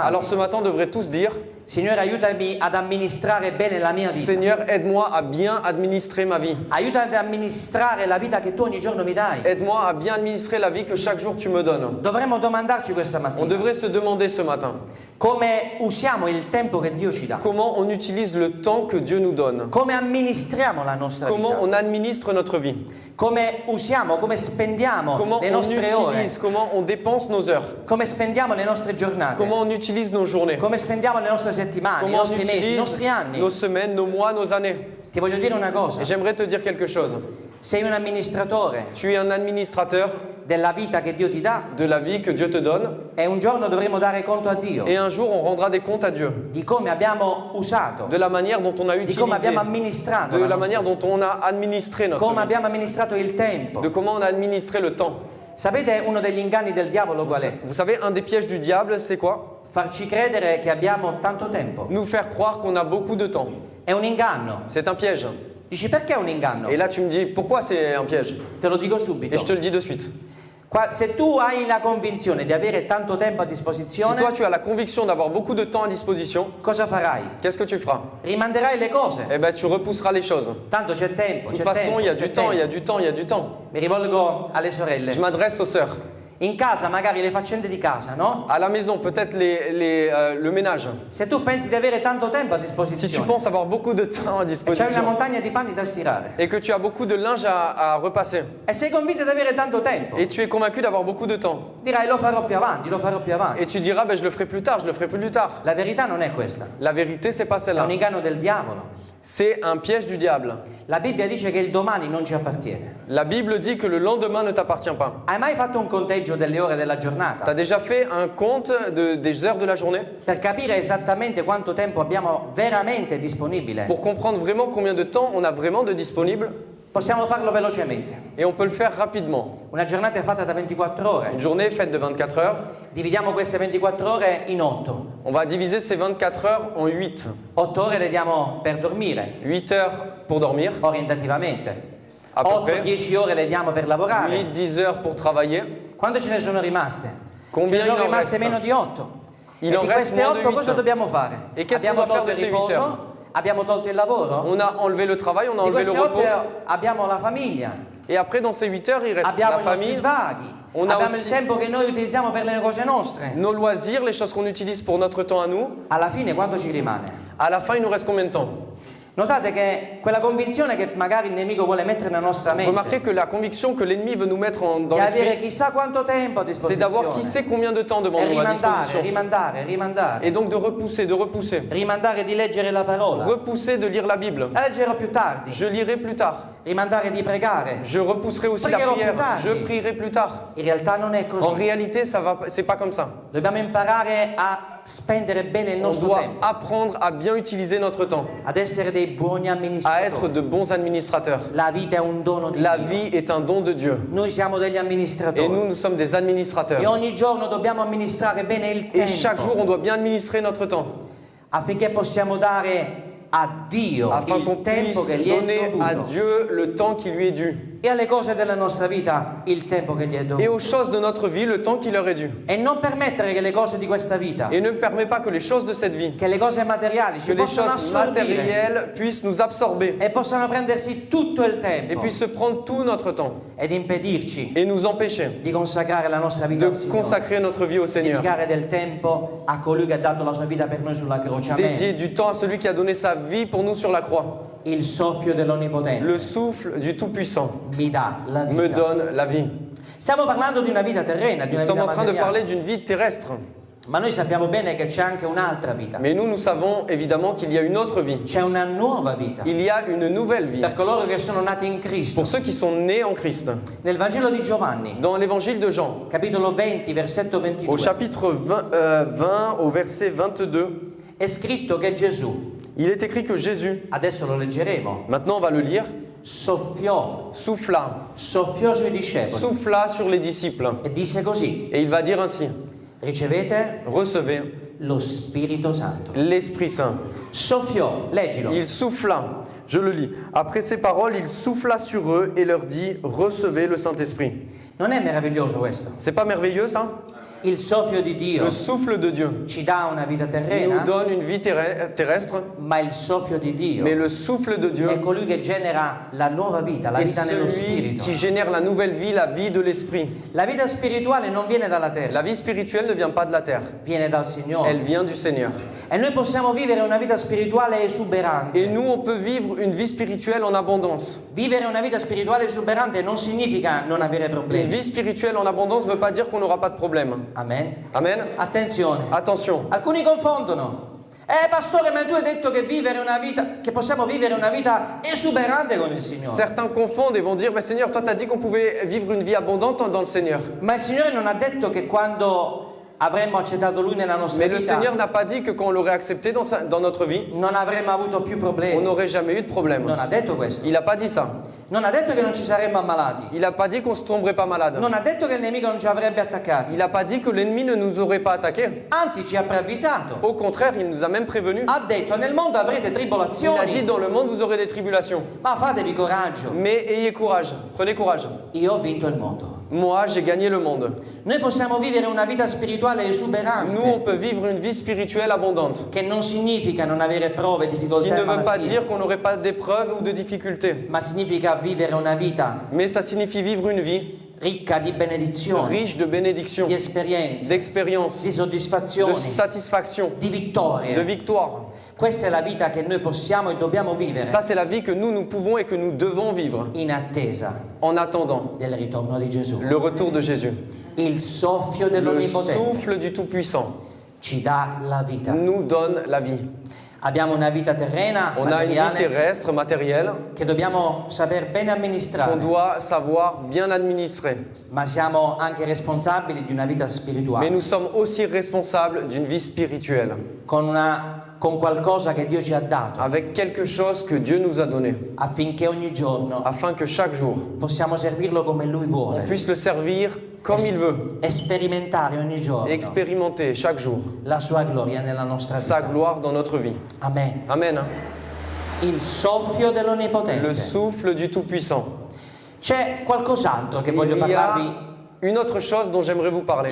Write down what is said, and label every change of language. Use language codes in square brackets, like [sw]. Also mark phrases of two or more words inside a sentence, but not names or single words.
[fr] alors ce matin on devrait tous dire, [it] Signore, aiutami ad amministrare bene la mia vita. [fr] Seigneur, aide-moi à bien administrer ma vie. [it] Aiutami ad amministrare la vita che tu ogni giorno mi dai. [fr] Aide-moi à bien administrer la vie que chaque jour tu me donnes. [it] Dovremmo domandarci questa [fr] On [it] mattina [fr] devrait se demander ce matin, [it] come usiamo il tempo che Dio ci dà, [fr] comment on utilise le temps que Dieu nous donne. [it] come amministriamo la nostra [fr] Comment [it] vita, [fr] on administre notre vie. [it] come usiamo, come spendiamo [fr] Comment le on [it] nostre ore, [fr] utilise, comment on dépense nos heures. [it] come spendiamo le nostre giornate, [fr] Comment on utilise nos journées. [it] come spendiamo le nostre settimane, i [fr] Comment on [it] nostri mesi, i [fr] utilise [it] nostri anni. [fr] nos semaines, nos mois, nos années. [it] Ti voglio dire una cosa: [fr] Et j'aimerais te dire quelque chose. [it] sei un amministratore [fr] Tu es un administrateur [it] della vita che Dio ti dà, [fr] de la vie que Dieu te donne. [it] e un giorno dovremo dare conto a Dio [fr] Et un jour, on rendra des comptes à Dieu. [it] di come abbiamo usato, [fr] De la manière dont on a [it] di come [fr] utilisé. [it] abbiamo amministrato [fr] De la [it] la nostra [fr] manière dont on a administré notre [it] come [fr] vie. [it] abbiamo amministrato il tempo. [fr] De comment on a administré le temps. [it] Sapete uno degli inganni del diavolo qual è? [fr] Vous savez, un des pièges du diable, c'est quoi? [it] Farci credere che abbiamo tanto tempo. [fr] Nous faire croire qu'on a beaucoup de temps. [it] È un inganno. [fr] C'est un piège. [it] Dici, perché è un inganno? [fr] Et là, tu me dis, pourquoi c'est un piège? [it] Te lo dico [fr] Et [it] subito. [fr] je te le dis de suite. [it] Se tu hai la convinzione di avere tanto tempo a [fr] Si [it] disposizione, [fr] toi, tu as la conviction d'avoir beaucoup de temps à disposition, [it] cosa farai? [fr] qu'est-ce que tu feras? [it] Rimanderai le cose. [fr] Eh bien, tu repousseras les choses. [it] Tanto c'è tempo, [fr] De toute [it] c'è [fr] façon, [it] tempo, [fr] il y a [it] c'è [fr] du temps, il y a [it] tempo. [fr] du temps, il y a du temps. [it] Mi rivolgo alle sorelle. [fr] Je m'adresse aux sœurs. [it] In casa, magari le faccende di casa, no? [fr] À la maison, peut-être le ménage. [it] Se tu pensi di avere tanto tempo a [fr] Si tu [it] disposizione [fr] penses avoir beaucoup de temps à [it] e c'hai una [fr] disposition [it] montagna di panni da stirare [fr] et que tu as beaucoup de linge à repasser [it] e sei convinto di avere tanto tempo, [fr] et tu es convaincu d'avoir beaucoup de temps [it] dirai lo farò più avanti, lo farò più avanti. [fr] et tu diras ben, je le ferai plus tard, je le ferai plus tard. [it] La verità non è questa, [fr] La vérité, c'est pas [it] è [fr] celle-là. [it] un inganno del diavolo. [fr] C'est un piège du diable. [it] La Bibbia dice che il domani non ci appartiene. [fr] La Bible dit que le lendemain ne t'appartient pas. [it] Hai mai fatto un conteggio delle ore della [fr] Tu as [it] giornata [fr] déjà fait un compte des heures de la journée [it] per capire esattamente quanto tempo abbiamo veramente disponibile? [fr] pour comprendre vraiment combien de temps on a vraiment de disponible? [it] Possiamo farlo velocemente. [fr] Et on peut le faire rapidement. [it] Una giornata è fatta da 24 ore. [fr] Une journée faite de 24 heures, [it] Dividiamo queste 24 ore in 8. [fr] on va diviser ces 24 heures en 8. [it] 8 ore le diamo per dormire, [fr] 8 heures pour dormir, [it] orientativamente. [fr] à peu près. [it] 8-10 ore le diamo per lavorare. [fr] 8-10 heures pour travailler. [it] Quante ce ne sono rimaste? [fr] Combien [it] Ce ne sono [fr] il en [it] rimaste [fr] reste? [it] meno di 8. [fr] Il [it] e [fr] en [it] di [fr] reste [it] queste [fr] moins de [it] 8 cosa [fr] 8. [it] dobbiamo fare? [fr] E qu'est-ce [it] Abbiamo [fr] qu'on doit [it] tolto il [fr] faire de ces 8 [it] riposo, abbiamo tolto il lavoro. [fr] On a enlevé le travail, on a [it] Di [fr] enlevé le [it] queste 8 [fr] repos. [it] abbiamo la famiglia, [fr] Et après, dans ces 8 heures, il reste [it] abbiamo [fr] la [it] i nostri [fr] famille, [it] svaghi, [fr] On a [it] abbiamo [fr] aussi- [it] il tempo che noi utilizziamo per le cose nostre. [fr] nos loisirs, les choses qu'on utilise pour notre temps à nous. [it] Alla fine quanto ci rimane? [fr] À la fin, il nous reste combien de temps? [it] Notate che quella convinzione che magari il nemico vuole mettere nella nostra [fr] Remarquez [it] mente [fr] que la conviction que l'ennemi veut nous mettre dans [it] di avere [fr] l'esprit, [it] chissà quanto tempo a [fr] c'est d'avoir qui [it] disposizione [fr] sait combien de temps devant [it] e [fr] nous à [it] rimandare, [fr] disposition. [it] rimandare, rimandare, [fr] Et donc de repousser, de repousser. [it] rimandare di leggere la parola, [fr] Repousser de lire la Bible. [it] la leggerò più tardi, [fr] Je lirai plus tard. [it] rimandare di pregare. [fr] Je repousserai aussi la [it] Prierò [fr] prière. [it] più tardi. [fr] Je prierai plus tard. [it] In realtà non è [fr] En [it] così. [fr] réalité, c'est pas comme ça. [it] Dobbiamo imparare a spendere bene il [fr] On [it] nostro [fr] doit [it] tempo, [fr] apprendre à bien utiliser notre temps, [it] ad essere dei buoni [fr] à être [it] amministratori. [fr] de bons administrateurs. [it] La vita è un dono di [fr] La [it] Dio. [fr] vie est un don de Dieu. [it] Noi siamo degli [fr] Et [it] amministratori. [fr] nous, nous sommes des [it] E [fr] administrateurs. [it] ogni giorno dobbiamo amministrare bene il [fr] Et chaque jour, [it] tempo [fr] on doit bien administrer notre temps, [it] affinché possiamo dare a Dio [fr] afin qu'on [it] il tempo [fr] puisse [it] che gli è [fr] donner à [it] dovuto. [fr] Dieu le temps qui lui est dû. [it] e alle cose della nostra vita il tempo che gli è [fr] et [it] dovuto. [fr] aux choses de notre vie le temps qui leur est dû. [it] E non permettere che le cose di questa vita, [fr] Et ne permet pas que les choses de cette vie, [it] che le cose materiali [fr] que [it] ci [fr] les [it] possano [fr] choses [it] assorbire [fr] matérielles puissent nous absorber [it] e possano prendersi tutto il [fr] et [it] tempo [fr] puissent se prendre tout notre temps [it] ed impedirci [fr] et nous empêcher [it] di consacrare la nostra vita [fr] de [it] al Signore, [fr] consacrer notre vie au Seigneur, [it] dedicare del tempo a colui che ha dato la sua vita per noi sulla croce. [fr] dédier [it] Amen. [fr] du temps à celui qui a donné sa vie pour nous sur la croix. [it] Il soffio dell'Onnipotente [fr] Le souffle du Tout-Puissant [it] mi dà la [fr] me [it] vita. [fr] donne la vie. [it] Stiamo parlando di una vita terrena, di [fr] Nous [it] una [fr] sommes [it] vita [fr] en train de [it] materiale, [fr] parler d'une vie terrestre, [it] ma noi sappiamo bene che c'è anche un'altra vita, [fr] mais nous savons évidemment qu'il y a une autre vie. [it] c'è una nuova vita [fr] Il y a une nouvelle vie [it] per coloro che sono nati in Cristo. [fr] pour ceux qui sont nés en Christ. [it] Nel Vangelo di Giovanni, [fr] Dans l'évangile de Jean, [it] capitolo 20, versetto 22, [fr] au chapitre 20 au verset 22, [it] è scritto che Gesù, [fr] il est écrit que Jésus, [it] adesso lo leggeremo, [fr] maintenant on va le lire, [it] soffiò sui discepoli [fr] souffla sur les disciples. [it] e disse così: [fr] Et il va dire ainsi, [it] ricevete [fr] recevez [it] lo Spirito Santo. [fr] l'Esprit Saint. [it] Soffiò, leggilo. [fr] Il souffla, je le lis. Après ces paroles, il souffla sur eux et leur dit, recevez le Saint-Esprit. [it] Non è meraviglioso questo? [fr] C'est pas merveilleux ça? [it] Il soffio di Dio [fr] Le souffle de Dieu [it] ci dà una vita [fr] nous [it] terrena, [fr] donne une vie terrestre, [it] ma il soffio di Dio [fr] mais le souffle de Dieu [it] è colui che genera la nuova vita, la [fr] est [it] vita nello [fr] celui [it] spirito. [fr] qui génère la nouvelle vie, la vie de l'Esprit. [it] La vita spirituale non viene dalla terra, [fr] La vie spirituelle ne vient pas de la terre, [it] viene dal Signore. [fr] elle vient du Seigneur. [it] E noi possiamo vivere una vita spirituale esuberante. [fr] Et nous, on peut vivre une vie spirituelle en abondance. [it] Vivere una vita spirituale esuberante non significa non avere [fr] Une [it] problemi. [fr] vie spirituelle en abondance ne veut pas dire qu'on n'aura pas de problème. [it] Amen. [fr] Amen. [it] Attenzione. [fr] Attention. [it] Alcuni confondono. Pastore, ma tu hai detto che possiamo vivere una vita esuberante con il Signore. [fr] Certains confondent et vont dire, mais Seigneur, toi, tu as dit qu'on pouvait vivre une vie abondante dans le Seigneur. [it] Ma il Signore non ha detto che quando avremmo accettato Lui nella nostra [fr] Mais le [it] vita [fr] Seigneur n'a pas dit que quand on l'aurait accepté dans notre vie, [it] non avremmo avuto più [fr] on [it] problemi. [fr] n'aurait jamais eu de problème. [it] Non ha detto questo. [fr] Il n'a pas dit ça. [it] Non ha detto che non ci saremmo ammalati. [fr] Il n'a pas dit qu'on ne se tomberait pas malade. [it] Non ha detto che il nemico non ci avrebbe attaccati. [fr] Il n'a pas dit que l'ennemi ne nous aurait pas attaqués. [it] Anzi, ci ha preavvisato. [fr] Au contraire, il nous a même prévenus. [it] Ha detto: nel mondo avrete [fr] Il a dit, [it] tribolazioni, [fr] dans le monde, vous aurez des tribulations. [it] ma fatevi coraggio. [fr] Mais ayez courage, prenez courage. [it] Io ho vinto il mondo. [fr] Moi, j'ai gagné le monde. [it] Noi possiamo vivere una vita spirituale [fr] Nous, on [it] esuberante, [fr] peut vivre une vie spirituelle abondante, [it] che non significa non avere prove, [fr] qui [it] difficoltà [fr] ne [it] e [fr] veut pas [it] malattie, [fr] dire qu'on n'aurait pas d'épreuves ou de difficultés. [it] ma significa vivere una vita [fr] Mais ça signifie vivre une vie [it] ricca di benedizioni, [fr] riche de bénédictions, [it] di esperienze, [fr] d'expériences, [it] di [fr] de [it] soddisfazioni, [fr] satisfaction, [it] di [fr] de [it] vittorie. [fr] victoire. [it] Questa è la vita che noi possiamo e dobbiamo vivere [fr] Ça, c'est la vie que nous pouvons et que nous devons vivre [it] in attesa [fr] en attendant [it] del ritorno di Gesù. [fr] le retour de Jésus. [it] Il soffio [fr] Le [it] dell'Onnipotente [fr] souffle du Tout-Puissant [it] ci dà la vita. [fr] nous donne la vie. [it] Abbiamo una vita terrena, [fr] On a une vie [it] materiale, [fr] terrestre, matérielle, [it] che dobbiamo saper bene [fr] qu'on [it] amministrare, [fr] doit savoir bien administrer. [it] ma siamo anche responsabili di una vita [fr] Mais [it] spirituale, [fr] nous sommes aussi responsables d'une vie spirituelle, [it] con qualcosa che Dio ci ha dato, [fr] avec quelque chose que Dieu nous a donné, [it] affinché ogni giorno [fr] afin que chaque jour, [it] possiamo servirlo come Lui [fr] on [it] vuole, [fr] puisse le servir comme il veut, [it] e sperimentare ogni giorno [fr] et expérimenter chaque jour [it] la Sua gloria nella nostra [fr] sa [it] vita. [fr] gloire dans notre vie. [it] Amen. [fr] Amen. [it] Il soffio [fr] Le [it] dell'Onnipotente. [fr] souffle du Tout-Puissant. [it] C'è qualcos'altro che voglio [fr] Il y [it] parlarvi [fr] a une autre chose dont j'aimerais vous parler,